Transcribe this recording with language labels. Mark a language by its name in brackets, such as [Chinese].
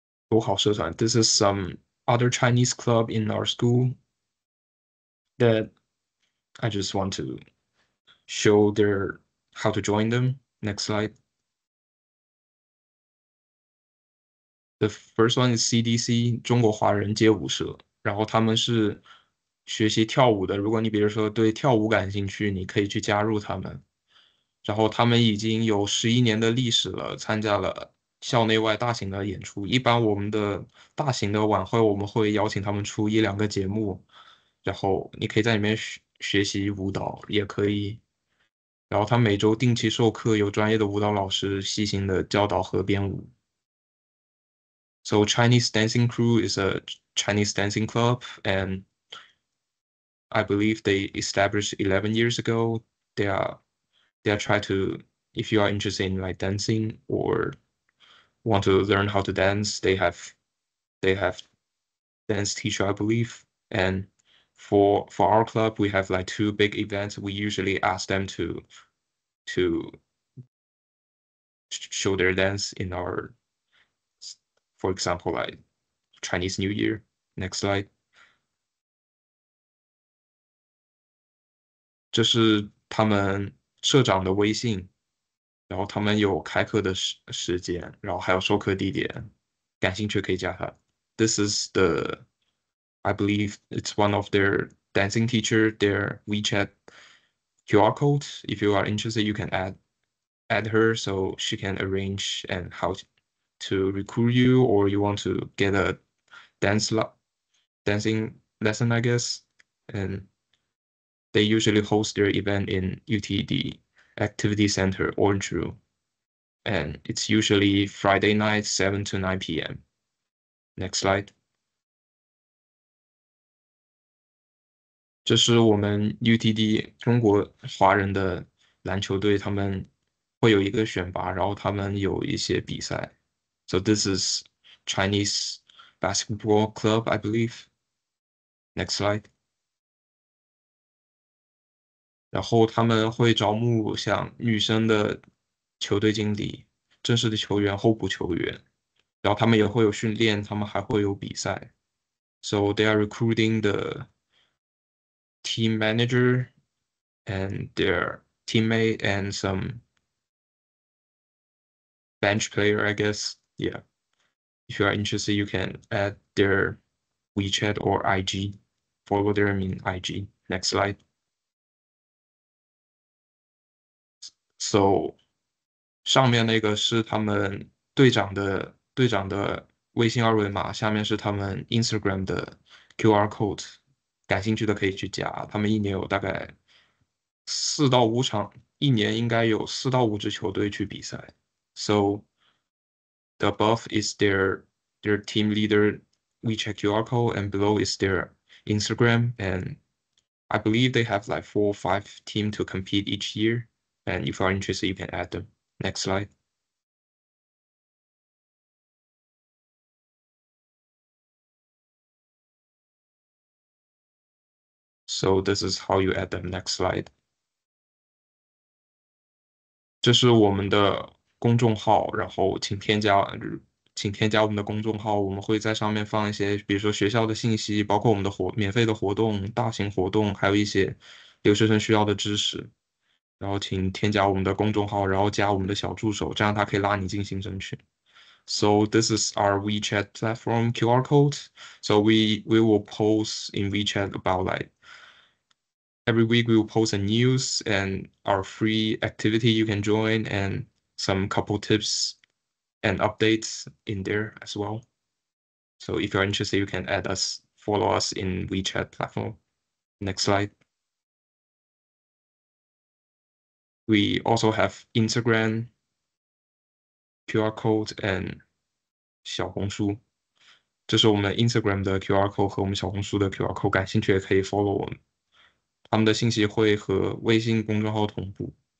[Chinese] 友好社团. [English] This is some other Chinese club in our school that I just want to show how to join them. Next slide. The first one is [Chinese] CDC 中国华人街舞社，然后他们是学习跳舞的。如果你比如说对跳舞感兴趣，你可以去加入他们。然后他们已经有11年的历史了，参加了校内外大型的演出。一般我们的大型的晚会，我们会邀请他们出1、2个节目，然后你可以在里面学习舞蹈，也可以然后他每周定期授课，有专业的舞蹈老师细心的教导和编舞。 [English] So Chinese Dancing Crew is a Chinese dancing club, and I believe they established 11 years ago. They are trying to, if you are interested in like dancing or want to learn how to dance, they have dance teacher, I believe. And for our club, we have like 2 big events. We usually ask them to show their dance in our, for example, like Chinese New Year. Next slide. [Chinese] 这是他们社长的微信，然后他们有开课的时间，然后还有授课地点，感兴趣可以加他。 [English] This is I believe it's one of their dancing teacher, their WeChat QR code. If you are interested, you can add her so she can arrange and how to recruit you, or you want to get a dancing lesson, I guess. And they usually host their event in UTD Activity Center, Orange Room. And it's usually Friday night, 7 to 9 p.m. Next slide. [Chinese] 这是我们 UTD 中国华人的篮球队，他们会有一个选拔，然后他们有一些比赛。 [English] So this is Chinese basketball club, I believe. Next slide. [Chinese] 然后他们会招募像女生的球队经理、正式的球员、候补球员，然后他们也会有训练，他们还会有比赛。 [English] So they are recruiting the team manager and their teammate and some bench player, I guess. Yeah. If you are interested, you can add their WeChat or IG. Follow them in IG. Next slide. [Chinese] So 上面那个是他们队长的微信二维码，下面是他们 Instagram 的 QR code。感兴趣的可以去加，他们一年有大概4到5场，一年应该有4到5支球队去比赛。 [English] So the above is their team leader WeChat QR code, and below is their Instagram. And I believe they have like 4 or 5 teams to compete each year. And if you are interested, you can add them. Next slide. So this is how you add them. Next slide. [Chinese] 这是我们的公众号，然后请添加我们的公众号，我们会在上面放一些，比如说学校的信息，包括我们的免费的活动、大型活动，还有一些留学生需要的知识。然后请添加我们的公众号，然后加我们的小助手，这样他可以拉你进行征群。 [English] So this is our WeChat platform QR code. So we will post in WeChat about like every week we will post a news and our free activity you can join and some couple tips and updates in there as well. So if you're interested, you can follow us in WeChat platform. Next slide. We also have Instagram QR code and 小红书。 [Chinese] 这是我们 Instagram 的 QR code 和我们小红书的 QR code，感兴趣也可以 follow 我们。他们的信息会和微信公众号同步。